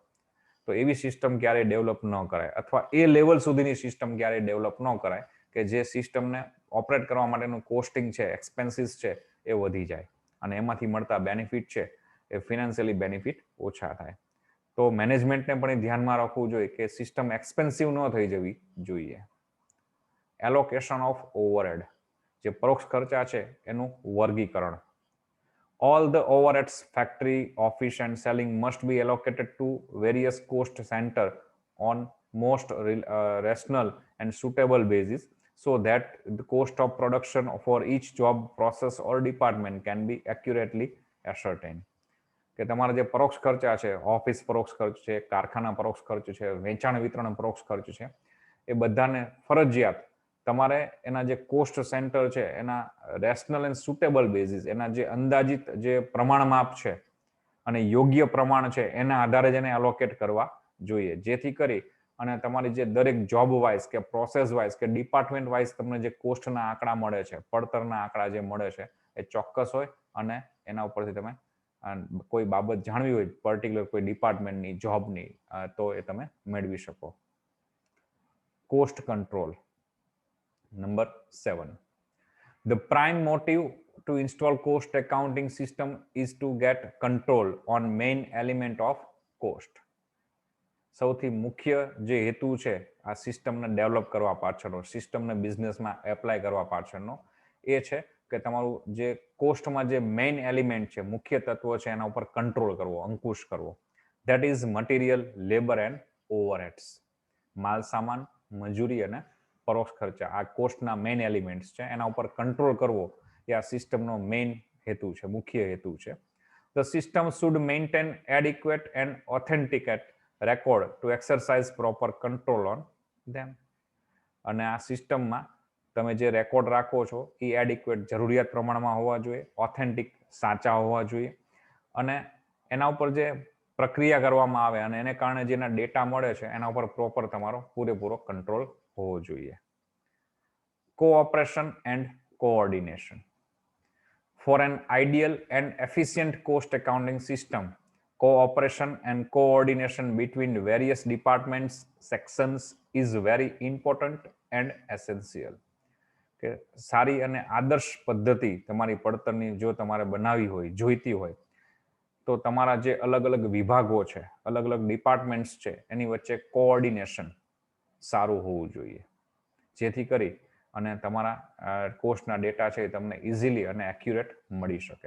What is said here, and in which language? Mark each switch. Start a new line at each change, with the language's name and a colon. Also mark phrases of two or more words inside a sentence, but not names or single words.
Gujarati: તો એવી સિસ્ટમ ક્યારેય ડેવલપ ન કરાય, અથવા એ લેવલ સુધીની સિસ્ટમ ક્યારેય ડેવલપ ન કરાય કે જે સિસ્ટમને ઓપરેટ કરવા માટેનું કોસ્ટિંગ છે, એક્સપેન્સીસ છે એ વધી જાય અને એમાંથી મળતા બેનિફિટ છે એ
English: financially benefit
Gujarati: ઓછા થાય. તો મેનેજમેન્ટને પણ એ ધ્યાનમાં રાખવું જોઈએ કે સિસ્ટમ એક્સપેન્સિવ ન થઈ જવી જોઈએ.
English: allocation of overhead,
Gujarati: જે પરોક્ષ ખર્ચા છે એનું વર્ગીકરણ.
English: All the overheads, factory, office and selling must be allocated to various cost center on most rational and suitable basis so that the cost of production for each job, process or department can be accurately ascertained.
Gujarati: કે તમારા જે પરોક્ષ ખર્ચા છે, ઓફિસ પરોક્ષ ખર્ચ છે, કારખાના પરોક્ષ ખર્ચ છે, વેચાણ વિતરણ પરોક્ષ ખર્ચ છે, એ બધાને ફરજિયાત તમારે એના જે કોસ્ટ સેન્ટર છે એના
English: rational and suitable basis,
Gujarati: એના જે અંદાજિત જે પ્રમાણમાપ છે અને યોગ્ય પ્રમાણ છે એના આધારે જ એને એલોકેટ કરવા જોઈએ, જેથી કરી અને તમારી જે દરેક જોબ વાઇઝ કે પ્રોસેસ વાઇઝ કે ડિપાર્ટમેન્ટ વાઇઝ તમને જે કોસ્ટના આંકડા મળે છે, પડતરના આંકડા જે મળે છે એ ચોક્કસ હોય અને એના ઉપરથી તમે કોઈ બાબત જાણવી હોય પર્ટિક્યુલર કોઈ ડિપાર્ટમેન્ટની જોબની તો એ તમે મેળવી શકો.
English: cost control. Number 7. The prime motive to install cost accounting system is to get control on main element of cost.
Gujarati: સૌથી મુખ્ય જે હેતુ છે આ સિસ્ટમને ડેવલપ કરવા પાછળનો, સિસ્ટમને બિઝનેસમાં એપ્લાય કરવા પાછળનો એ છે કે તમારું જે કોસ્ટમાં જે
English: main element
Gujarati: છે, મુખ્ય તત્વો છે એના ઉપર કંટ્રોલ કરવો, અંકુશ કરવો.
English: that is material, labour and overheads.
Gujarati: માલ સામાન, મજૂરી અને પરોક્ષ ખર્ચા, આ કોસ્ટના
English: main elements
Gujarati: છે, એના ઉપર કંટ્રોલ કરવો એ આ સિસ્ટમનો મેઇન હેતુ છે, મુખ્ય હેતુ છે.
English: The system should maintain adequate and authenticate record to exercise proper control on them.
Gujarati: અને આ સિસ્ટમમાં તમે જે રેકોર્ડ રાખો છો એ એડિક્વેટ, જરૂરિયાત પ્રમાણમાં હોવા જોઈએ, ઓથેન્ટિક, સાચા હોવા જોઈએ અને એના ઉપર જે પ્રક્રિયા કરવામાં આવે અને એને કારણે જેના ડેટા મળે છે એના ઉપર પ્રોપર તમારો પૂરેપૂરો કંટ્રોલ હોવો જોઈએ.
English: cooperation and coordination. For an ideal and efficient cost accounting system, cooperation and coordination between various departments, sections is very important and essential.
Gujarati: કે સારી અને આદર્શ પદ્ધતિ તમારી પડતરની જો તમારે બનાવવી હોય, જોઈતી હોય, તો તમારા જે અલગ અલગ વિભાગો છે, અલગ અલગ ડિપાર્ટમેન્ટ્સ છે, એની વચ્ચે કોઓર્ડિનેશન સારું હોવું જોઈએ, જેથી કરી અને તમારા કોસ્ટના ડેટા છે એ તમને ઇઝીલી અને એક્યુરેટ મળી શકે.